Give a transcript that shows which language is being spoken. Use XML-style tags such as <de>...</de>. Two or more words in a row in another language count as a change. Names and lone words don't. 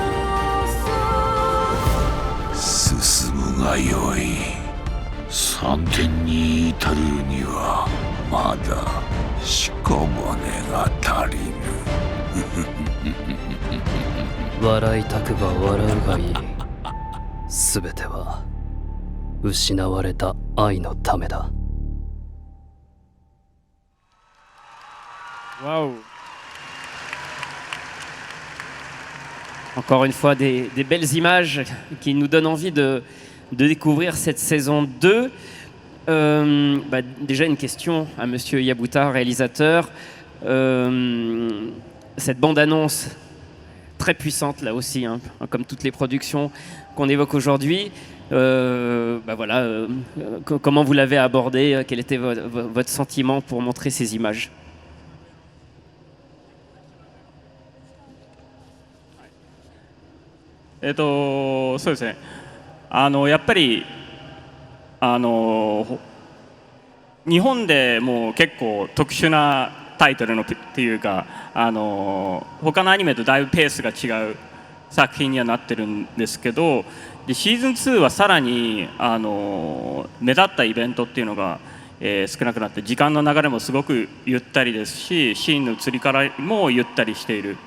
<ja>進むがよい。3点に至るにはまだ屍が足りぬ。笑いたくば笑うがいい。すべては失われた愛のためだ。</ja> <fr>Waouh. Encore une fois, des belles images qui nous donnent envie de découvrir cette saison 2. Déjà une question à Monsieur Yabuta, réalisateur. Cette bande-annonce très puissante là aussi, hein, comme toutes les productions qu'on évoque aujourd'hui. Comment vous l'avez abordé? Quel était votre sentiment pour montrer ces images?</fr> <ja>そうですね。やっぱり日本でも結構特殊なタイトルのっていうか、他のアニメとだいぶペースが違う作品にはなってるんですけど、でシーズン2はさらに目立ったイベントっていうのが、少なくなって、時間の流れもすごくゆったりですし、シーンの移りからもゆったりしている。</ja>